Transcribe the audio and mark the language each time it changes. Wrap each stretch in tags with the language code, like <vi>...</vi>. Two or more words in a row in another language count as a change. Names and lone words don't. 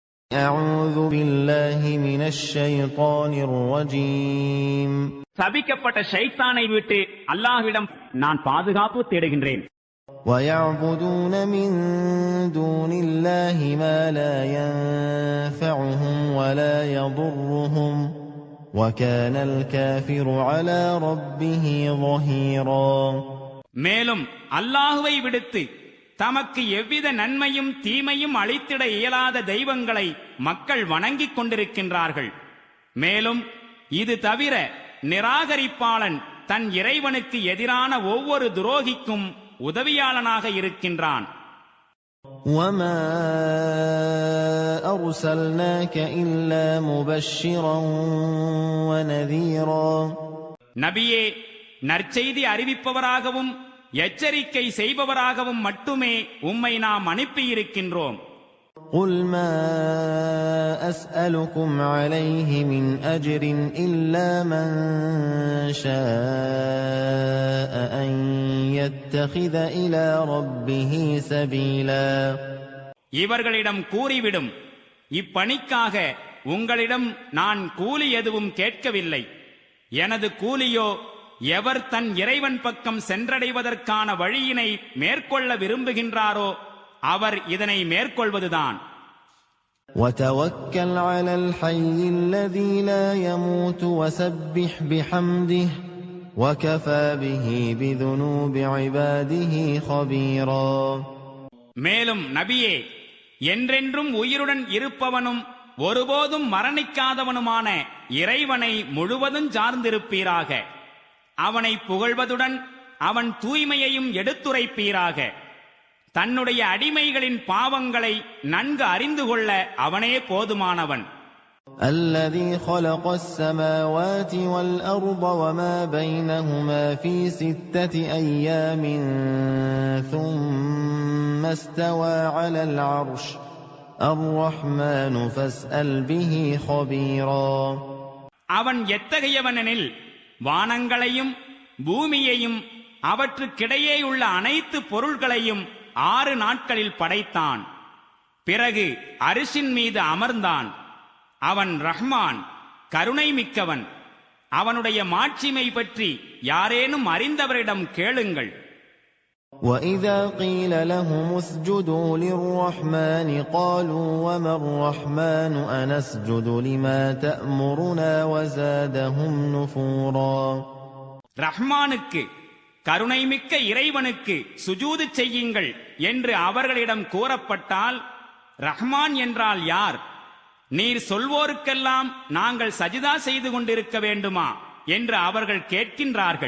<ar>أعوذ بالله من الشيطان الرجيم.</ar> <ta>சபிக்கப்பட்ட ஷைத்தானை விட்டு அல்லாஹ்விடம் நான் பாதுகாப்பு தேடுகின்றேன்.</ta> <ar>ويعبدون من دون الله ما لا ينفعهم ولا يضرهم وكان الكافر على ربه ظهيرا.</ar> <ta>மேலும் அல்லாஹ்வை விடுத்து தமக்கு எவ்வித நன்மையும் தீமையும் அளித்திட இயலாத தெய்வங்களை மக்கள் வணங்கிக் கொண்டிருக்கின்றார்கள். மேலும் இது தவிர நிராகரிப்பாளன் தன் இறைவனுக்கு எதிரான ஒவ்வொரு துரோகிக்கும் உதவியாளனாக இருக்கின்றான்.</ta> <ar>وما أرسلناك إلا مبشرا ونذيرا.</ar> <ta>நபியே, நற்செய்தி அறிவிப்பவராகவும் எச்சரிக்கை செய்பவராகவும் மட்டுமே உம்மை நாம் அனுப்பியிருக்கின்றோம்.</ta> <ar>قل ما أسألكم عليه من أجر إلا من شاء أن يتخذ إلى ربه سبيلا.</ar> <ta>இவர்களிடம் கூறிவிடும், இப்பணிக்காக உங்களிடம் நான் கூலி எதுவும் கேட்கவில்லை. எனது கூலியோ எவர் தன் இறைவன் பக்கம் சென்றடைவதற்கான வழியினை மேற்கொள்ள விரும்புகின்றாரோ அவர் இதனை மேற்கொள்வதுதான்.</ta> <ar>وتوكل على الحي الذي لا يموت وسبح بحمده وكفى به بذنوب عباده خبيرا.</ar> <ta>மேலும் நபியே, என்றென்றும் உயிருடன் இருப்பவனும் ஒருபோதும் மரணிக்காதவனுமான இறைவனை முழுவதும் சார்ந்திருப்பீராக. அவனை புகழ்வதுடன் அவன் தூய்மையையும் எடுத்துரைப்பீராக. தன்னுடைய அடிமைகளின் பாவங்களை நன்கு அறிந்து கொள்ள அவனே போதுமானவன்.</ta> <ar>الذي خلق السماوات والأرض وما بينهما في 6 أيام ثم استوى على العرش الرحمن فاسأل به خبيرا.</ar> <ta>அவன் எத்தகையவனெனில் வானங்களையும் பூமியையும் அவற்றுக்கிடையேயுள்ள அனைத்து பொருள்களையும் 6 நாட்களில் படைத்தான். பிறகு அரிசின் மீது அமர்ந்தான். அவன் ரஹ்மான், கருணை மிக்கவன். அவனுடைய மாட்சிமை பற்றி யாரேனும் அறிந்தவரிடம் கேளுங்கள்.</ta> <ar>وَإِذَا قِيلَ لَهُمُ اسْجُدُوا لِلرَّحْمَنِ قَالُوا وَمَا الرَّحْمَنُ أَنَسْجُدُ لِمَا تَأْمُرُنَا وَزَادَهُمْ نُفُورًا.</ar> <ta>ரஹ்மானுக்கு, கருணைமிக்க இறைவனுக்கு சுஜூது செய்யுங்கள் என்று அவர்களிடம் கூறப்பட்டால், ரஹ்மான் என்றால் யார்? நீர் சொல்வோருக்கெல்லாம் நாங்கள் சஜிதா செய்து கொண்டிருக்க வேண்டுமா என்று அவர்கள் கேட்கின்றார்கள்.</ta>